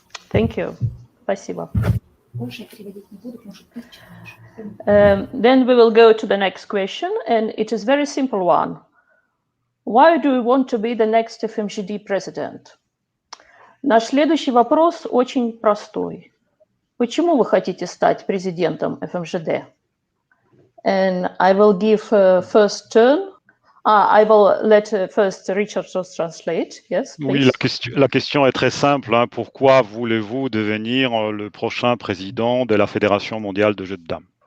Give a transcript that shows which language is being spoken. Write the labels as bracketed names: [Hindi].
[English] Thank you. [Russian] Спасибо. [English] Then we will go to the next question, and it is a very simple one. Why do you want to be the next FMJD president? [Russian] Наш следующий вопрос очень простой. Почему вы хотите стать президентом FMJD? [English] And I will give first turn. I will let first Richard translate. Yes, please. [French] Oui, la question est très simple. Hein. Pourquoi voulez-vous devenir le prochain président de la Fédération mondiale de jeux de dames?